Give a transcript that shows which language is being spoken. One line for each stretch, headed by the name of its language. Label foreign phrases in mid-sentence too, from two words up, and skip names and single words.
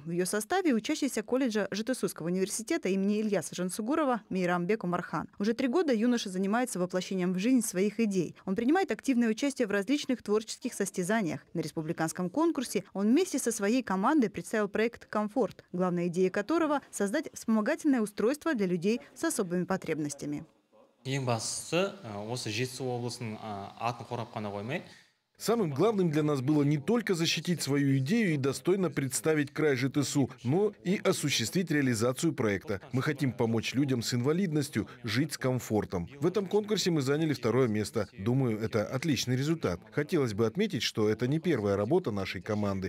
Russian: В ее составе учащийся колледжа Жетысусского университета имени Ильяса Жансугурова Мейрамбек Умархан. Уже 3 года юноша занимается воплощением в жизнь своих идей. Он принимает активное участие в различных творческих состязаниях. На республиканском конкурсе он вместе со своей командой представил проект «Комфорт», главная идея которого – создать вспомогательное устройство для людей с особыми потребностями.
Kazakh: Ең бастысы осы Жетісу облысының атын қорғап қана қоймай,
Russian: Самым главным для нас было не только защитить свою идею и достойно представить край ЖТСУ, но и осуществить реализацию проекта. Мы хотим помочь людям с инвалидностью жить с комфортом. В этом конкурсе мы заняли 2-е место. Думаю, это отличный результат. Хотелось бы отметить, что это не первая работа нашей команды.